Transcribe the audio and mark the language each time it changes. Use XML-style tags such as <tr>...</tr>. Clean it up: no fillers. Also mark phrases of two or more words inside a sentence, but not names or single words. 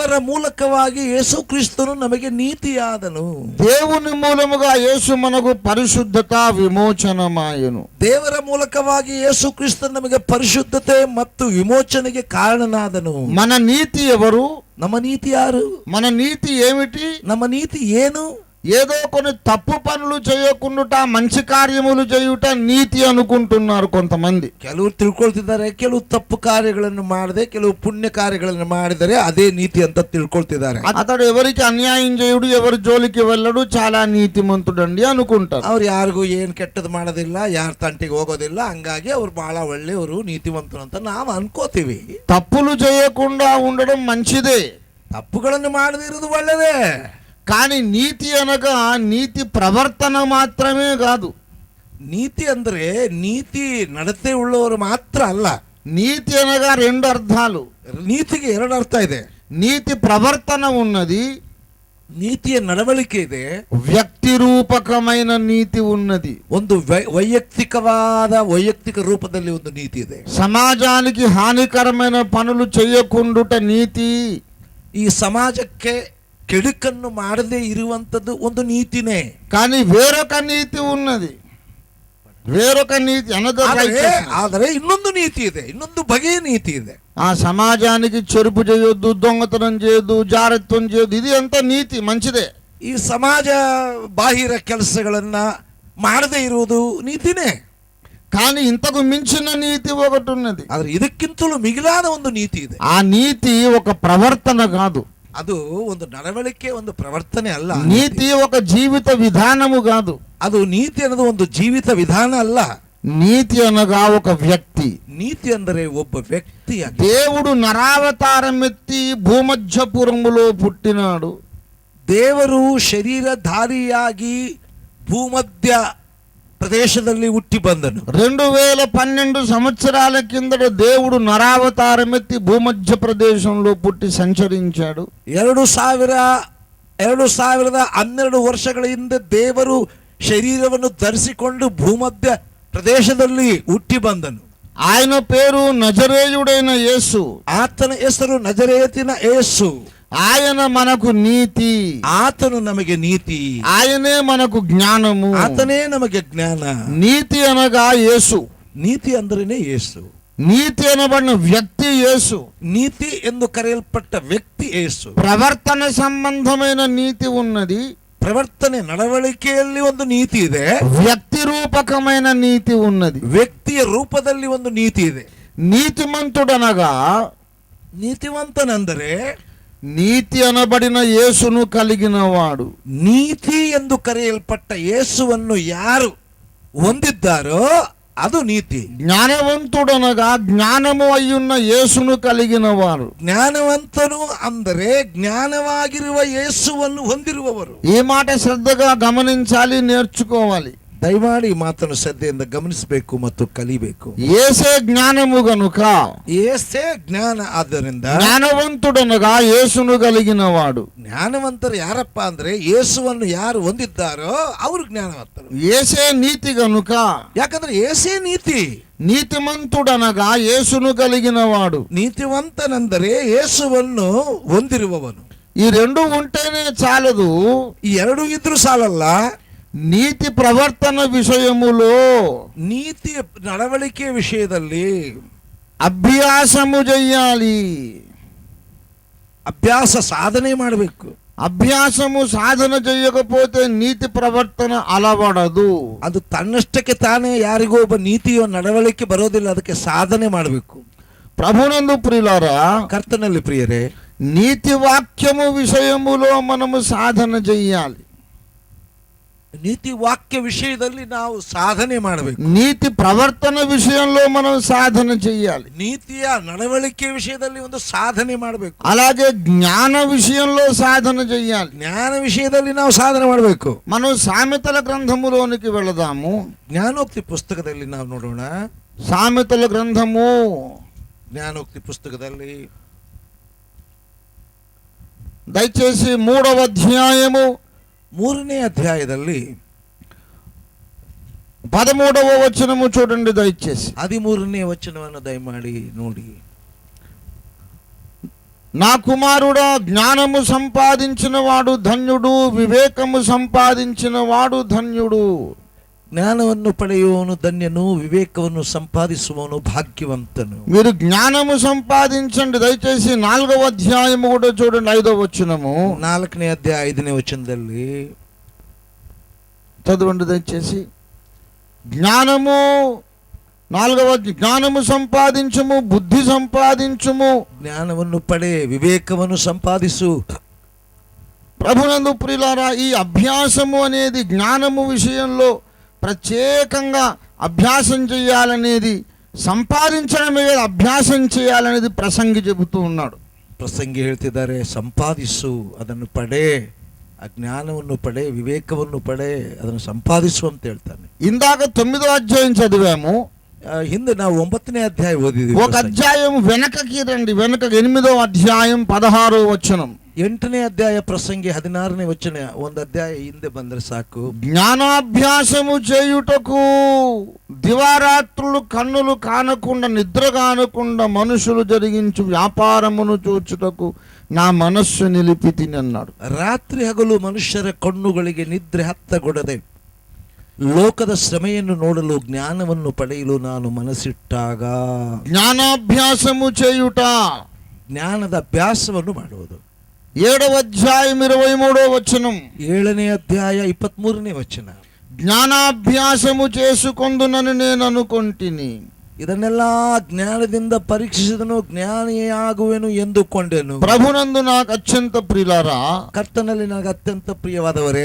<kn>ದೇವರ ಮೂಲಕವಾಗಿ ಯೇಸು ಕ್ರಿಸ್ತನು ನಮಗೆ ನೀತಿಯಾದನು.</kn> <te>దేవుని మూలముగా యేసు మనకు పరిశుద్ధత విమోచనమాయను.</te> <kn>ದೇವರ ಮೂಲಕವಾಗಿ ಯೇಸು ಕ್ರಿಸ್ತನು ನಮಗೆ ಪರಿಶುದ್ಧತೆ ಮತ್ತು ವಿಮೋಚನೆಗೆ ಕಾರಣನಾದನು.</kn> <te>మన నీతి ఎవరు?</te> <kn>ನಮ್ಮ ನೀತಿ ಯಾರು?</kn> <te>మన నీతి ఏమిటి?</te> <kn>ನಮ್ಮ ನೀತಿ ಏನು?</kn> <te>ఏదో కొన్ని తప్పు పనులు చేయకుండా మంచి కార్యములు చేయుట నీతి అనుకుంటున్నారు కొంతమంది.</te> <kn>ಕೆಲವರು ತಿಳ್ಕೊಳ್ತಿದ್ದಾರೆ, ಕೆಲವು ತಪ್ಪು ಕಾರ್ಯಗಳನ್ನು ಮಾಡದೆ ಕೆಲವು ಪುಣ್ಯ ಕಾರ್ಯಗಳನ್ನು ಮಾಡಿದರೆ ಅದೇ ನೀತಿ ಅಂತ ತಿಳ್ಕೊಳ್ತಿದ್ದಾರೆ.</kn> <te>అతడు ఎవరికి అన్యాయం చేయుడు, ఎవరి జోలికి వెళ్ళడు, చాలా నీతిమంతుడండి అనుకుంటారు.</te> <kn>ಅವ್ರು ಯಾರಿಗೂ ಏನು ಕೆಟ್ಟದ್ದು ಮಾಡೋದಿಲ್ಲ, ಯಾರ ತಂಟಿಗೆ ಹೋಗೋದಿಲ್ಲ, ಹಂಗಾಗಿ ಅವ್ರು ಬಹಳ ಒಳ್ಳೆಯವರು, ನೀತಿವಂತರು ಅಂತ ನಾವು ಅನ್ಕೋತೀವಿ.</kn> <te>తప్పులు చేయకుండా ఉండడం మంచిదే,</te> <kn>ತಪ್ಪುಗಳನ್ನು ಮಾಡದೇ ಇರೋದು ಒಳ್ಳೆಯದೇ.</kn> <te>కానీ నీతి అనగా నీతి ప్రవర్తన మాత్రమే కాదు.</te> <kn>నీతి ಅಂದ್ರೆ ನೀತಿ ನಡತೆ ಉಳ್ಳವರು ಮಾತ್ರ ಅಲ್ಲ.</kn> <te>నీతి అనగా రెండు అర్థాలు.</te> <kn>ನೀತಿಗೆ ಎರಡು ಅರ್ಥ ಇದೆ.</kn> <te>నీతి ప్రవర్తన ఉన్నది,</te> <kn>ನೀತಿಯ ನಡವಳಿಕೆ ಇದೆ.</kn> <te>వ్యక్తి రూపకమైన నీతి ఉన్నది.</te> <kn>ಒಂದು ವೈಯಕ್ತಿಕ ರೂಪದಲ್ಲಿ ಒಂದು ನೀತಿ ಇದೆ.</kn> <te>సమాజానికి హానికరమైన పనులు చేయకుండుట నీతి.</te> <kn>ಈ ಸಮಾಜಕ್ಕೆ ಕೆಡುಕನ್ನು ಮಾಡದೇ ಇರುವಂತದ್ದು ಒಂದು ನೀತಿನೇ.</kn> <te>కానీ వేరొక నీతి ఉన్నది, వేరొక నీతి</te> <kn>ಆದರೆ ಇನ್ನೊಂದು ನೀತಿ ಇದೆ, ಇನ್ನೊಂದು ಬಗೆಯ ನೀತಿ ಇದೆ.</kn> <te>ఆ సమాజానికి చెరుపు చేయొద్దు, దొంగతనం చేయొద్దు, జారత్వం చేయొద్దు, ఇది అంత నీతి మంచిదే.</te> <kn>ಈ ಸಮಾಜ ಬಾಹಿರ ಕೆಲಸಗಳನ್ನ ಮಾಡದೇ ಇರುವುದು ನೀತಿನೇ.</kn> <te>కానీ ఇంతకు మించిన నీతి ఒకటి ఉన్నది.</te> <kn>ಆದ್ರೆ ಇದಕ್ಕಿಂತಲೂ ಮಿಗಿಲಾದ ಒಂದು ನೀತಿ ಇದೆ.</kn> <te>ఆ నీతి ఒక ప్రవర్తన కాదు,</te> <kn>ಅದು ಒಂದು ನಡವಳಿಕೆ, ಒಂದು ಪ್ರವರ್ತನೆ ಅಲ್ಲ.</kn> <te>నీతి ఒక జీవిత విధానము కాదు.</te> <kn>ಅದು ನೀತಿ ಅನ್ನೋದು ಒಂದು ಜೀವಿತ ವಿಧಾನ ಅಲ್ಲ.</kn> <te>నీతి అనగా ఒక వ్యక్తి.</te> <kn>ನೀತಿ ಅಂದರೆ ಒಬ್ಬ ವ್ಯಕ್ತಿ.</kn> <te>దేవుడు నరావతారం ఎత్తి భూమధ్యపురములో పుట్టినాడు.</te> <kn>ದೇವರು ಶರೀರಧಾರಿಯಾಗಿ ಭೂಮಧ್ಯ ప్రదేశದಲ್ಲಿ ಹುಟ್ಟಿ ಬಂದನು.</kn> <te>2012 సంవత్సరాల కిందట దేవుడు నరావతారం ఎత్తి భూమధ్య ప్రదేశంలో పుట్టి సంచరించాడు.</te> <kn>2012 ವರ್ಷಗಳ ಹಿಂದೆ ದೇವರು ಶರೀರವನ್ನು ಧರಿಸಿಕೊಂಡು ಭೂಮಧ್ಯ ಪ್ರದೇಶದಲ್ಲಿ ಹುಟ್ಟಿ ಬಂದನು.</kn> <te>ఆయన పేరు నజరేయుడైన యేసు.</te> <kn>ಆತನ ಹೆಸರು ನಜರೇತಿನ ಯೇಸು.</kn> <te>ఆయన మనకు నీతి,</te> <kn>ಆತನು ನಮಗೆ ನೀತಿ.</kn> <te>ఆయనే మనకు జ్ఞానము,</te> <kn>ಆತನೇ ನಮಗೆ ಜ್ಞಾನ.</kn> <te>నీతి అనగా యేసు.</te> <kn>ನೀತಿ ಅಂದ್ರೇನೆ ಯೇಸು.</kn> <te>నీతి అనబడిన వ్యక్తి యేసు.</te> <kn>ನೀತಿ ಎಂದು ಕರೆಯಲ್ಪಟ್ಟ ವ್ಯಕ್ತಿ ಯೇಸು.</kn> <te>ప్రవర్తన సంబంధమైన నీతి ఉన్నది,</te> <kn>ಪ್ರವರ್ತನೆ ನಡವಳಿಕೆಯಲ್ಲಿ ಒಂದು ನೀತಿ ಇದೆ.</kn> <te>వ్యక్తి రూపకమైన నీతి ఉన్నది,</te> <kn>ವ್ಯಕ್ತಿಯ ರೂಪದಲ್ಲಿ ಒಂದು ನೀತಿ ಇದೆ.</kn> <te>నీతిమంతుడనగా,</te> <kn>ನೀತಿವಂತನೆಂದರೆ</kn> <te>నీతి అనబడిన యేసును కలిగిన వాడు.</te> <kn>ನೀತಿ ಎಂದು ಕರೆಯಲ್ಪಟ್ಟ ಯೇಸುವನ್ನು ಯಾರು ಹೊಂದಿದ್ದಾರೋ ಅದು ನೀತಿ.</kn> <te>జ్ఞానవంతుడనగా జ్ఞానము అయ్యున్న యేసును కలిగిన వారు.</te> <kn>ಜ್ಞಾನವಂತನು ಅಂದರೆ ಜ್ಞಾನವಾಗಿರುವ ಯೇಸುವನ್ನು ಹೊಂದಿರುವವರು.</kn> <te>ఈ మాట శ్రద్ధగా గమనించాలి, నేర్చుకోవాలి.</te> <kn>ದಯಮಾಡಿ ಈ ಮಾತನ್ನು ಶ್ರದ್ಧೆಯಿಂದ ಗಮನಿಸಬೇಕು ಮತ್ತು ಕಲಿಬೇಕು.</kn> <te>యేసే జ్ఞానము గనుక,</te> <kn>యేసే ಜ್ಞಾನ. ಆದ್ದರಿಂದ</kn> <te>జ్ఞానవంతుడనగా యేసును కలిగిన వాడు.</te> <kn>ಜ್ಞಾನವಂತರು ಯಾರಪ್ಪ ಅಂದ್ರೆ ಯೇಸುವನ್ನು ಯಾರು ಹೊಂದಿದ್ದಾರೋ ಅವರು ಜ್ಞಾನವಂತರು.</kn> <te>యేసే నీతి గనుక,</te> <kn>ಯಾಕಂದ್ರೆ ಯೇಸೇ ನೀತಿ.</kn> <te>నీతిమంతుడనగా యేసును కలిగిన వాడు.</te> <kn>ನೀತಿವಂತನೆಂದರೆ ಯೇಸುವನ್ನು ಹೊಂದಿರುವವನು.</kn> <te>ఈ రెండు ఉంటేనే చాలదు,</te> <kn>ಈ ಎರಡು ಇದ್ರೂ ಸಾಲಲ್ಲ.</kn> <te>నీతి ప్రవర్తన విషయములో,</te> <kn>ನೀತಿ ನಡವಳಿಕೆ ವಿಷಯದಲ್ಲಿ</kn> <te>అభ్యాసము చెయ్యాలి.</te> <kn>ಅಭ್ಯಾಸ ಸಾಧನೆ ಮಾಡಬೇಕು.</kn> <te>అభ్యాసము సాధన చేయకపోతే నీతి ప్రవర్తన అలవడదు.</te> <kn>ಅದು ತನ್ನಷ್ಟಕ್ಕೆ ತಾನೇ ಯಾರಿಗೂ ಒಬ್ಬ ನೀತಿಯ ನಡವಳಿಕೆ ಬರೋದಿಲ್ಲ, ಅದಕ್ಕೆ ಸಾಧನೆ ಮಾಡಬೇಕು.</kn> <te>ప్రభునందు ప్రియులారా,</te> <kn>ಕರ್ತನಲ್ಲಿ ಪ್ರಿಯರೇ,</kn> <te>నీతి వాక్యము విషయములో మనము సాధన చెయ్యాలి.</te> <kn>ನೀತಿ ವಾಕ್ಯ ವಿಷಯದಲ್ಲಿ ನಾವು ಸಾಧನೆ ಮಾಡಬೇಕು.</kn> <te>నీతి ప్రవర్తన విషయంలో మనం సాధన చెయ్యాలి.</te> <kn>ನೀತಿಯ ನಡವಳಿಕೆ ವಿಷಯದಲ್ಲಿ ಒಂದು ಸಾಧನೆ ಮಾಡಬೇಕು.</kn> <te>అలాగే జ్ఞాన విషయంలో సాధన చెయ్యాలి.</te> <kn>ಜ್ಞಾನ ವಿಷಯದಲ್ಲಿ ನಾವು ಸಾಧನೆ ಮಾಡಬೇಕು.</kn> <te>మనం సామెతల గ్రంథములోనికి వెళదాము.</te> <kn>ಜ್ಞಾನೋಕ್ತಿ ಪುಸ್ತಕದಲ್ಲಿ ನಾವು ನೋಡೋಣ.</kn> <te>సామెతల గ్రంథము</te> <kn>ಜ್ಞಾನೋಕ್ತಿ ಪುಸ್ತಕದಲ್ಲಿ</kn> <te>దయచేసి 3వ అధ్యాయము</te> <kn>3ನೇ ಅಧ್ಯಾಯದಲ್ಲಿ</kn> <te>13వ వచనము చూడండి దయచేసి.</te> <kn>13ನೇ ವಚನವನ್ನು ದಯಮಾಡಿ ನೋಡಿ.</kn> <te>నా కుమారుడా, జ్ఞానము సంపాదించిన వాడు ధన్యుడు, వివేకము సంపాదించిన వాడు ధన్యుడు.</te> <kn>ಜ್ಞಾನವನ್ನು ಪಡೆಯುವವನು ಧನ್ಯನು, ವಿವೇಕವನ್ನು ಸಂಪಾದಿಸುವವನು ಭಾಗ್ಯವಂತನು.</kn> <te>మీరు జ్ఞానము సంపాదించండి. దయచేసి 4వ అధ్యాయము కూడా చూడండి, 5వ వచనము.</te> <kn>4ನೇ ಅಧ್ಯಾಯ 5ನೇ ವಚನದಲ್ಲಿ</kn> <te>చదవండి దయచేసి. జ్ఞానము, 4వ జ్ఞానము సంపాదించుము, బుద్ధి సంపాదించుము.</te> <kn>ಜ್ಞಾನವನ್ನು ಪಡೆ, ವಿವೇಕವನ್ನು ಸಂಪಾದಿಸು.</kn> <te>ప్రభునందు ప్రియులారా, ఈ అభ్యాసము అనేది జ్ఞానము విషయంలో ప్రత్యేకంగా అభ్యాసం చేయాలనేది, సంపాదించడమే కాదు అభ్యాసం చేయాలనేది ప్రసంగి చెబుతూ ఉన్నాడు.</te> <kn>ಪ್ರಸಂಗಿ ಹೇಳ್ತಿದ್ದಾರೆ, ಸಂಪಾದಿಸು, ಅದನ್ನು ಪಡೆ, ಆ ಜ್ಞಾನವನ್ನು ಪಡೆ, ವಿವೇಕವನ್ನು ಪಡೆ, ಅದನ್ನು ಸಂಪಾದಿಸು ಅಂತ ಹೇಳ್ತಾನೆ.</kn> <te>ఇందాక 9వ అధ్యాయం చదివాము.</te> <kn>ಹಿಂದೆ ನಾವು 9ನೇ ಅಧ್ಯಾಯ ಓದಿದ್ವಿ.</kn> <te>ఒక అధ్యాయం వెనకకి రండి, వెనక 8వ అధ్యాయం 16వ వచనం.</te> <kn>8ನೇ ಅಧ್ಯಾಯ ಪ್ರಸಂಗಿ 16ನೇ ವಚನ. ಒಂದು ಅಧ್ಯಾಯ ಹಿಂದೆ ಬಂದ್ರೆ ಸಾಕು.</kn> <te>జ్ఞానాభ్యాసము చేయుటకు దివారాత్రులు కన్నులు కానకుండా, నిద్ర కానకుండా మనుషులు జరిగించు వ్యాపారమును చూచుటకు నా మనస్సు నిలిపి తిని అన్నాడు.</te> <kn>ರಾತ್ರಿ ಹಗಲು ಮನುಷ್ಯರ ಕಣ್ಣುಗಳಿಗೆ ನಿದ್ರೆ ಹತ್ತಗೊಡದೆ ಲೋಕದ ಶ್ರಮೆಯನ್ನು ನೋಡಲು ಜ್ಞಾನವನ್ನು ಪಡೆಯಲು ನಾನು ಮನಸ್ಸಿಟ್ಟಾಗ.</kn> <te>జ్ఞానాభ్యాసము చేయుట,</te> <kn>ಜ್ಞಾನದ ಅಭ್ಯಾಸವನ್ನು ಮಾಡುವುದು.</kn> <te>7వ అధ్యాయం 23వ వచనం.</te> <kn>7ನೇ ಅಧ್ಯಾಯ 23ನೇ ವಚನ.</kn> <te>జ్ఞానాభ్యాసము చేసుకొందునని నేను అనుకొంటిని.</te> <kn>ಇದನ್ನೆಲ್ಲ ಜ್ಞಾನದಿಂದ ಪರೀಕ್ಷಿಸಿದನು, ಜ್ಞಾನಿಯಾಗುವೆನು ಎಂದುಕೊಂಡೆನು.</kn> <te>ప్రభునందు నాకు అత్యంత ప్రియులారా,</te> <kn>ಕರ್ತನಲ್ಲಿ ನನಗೆ ಅತ್ಯಂತ ಪ್ರಿಯವಾದವರೇ,</kn>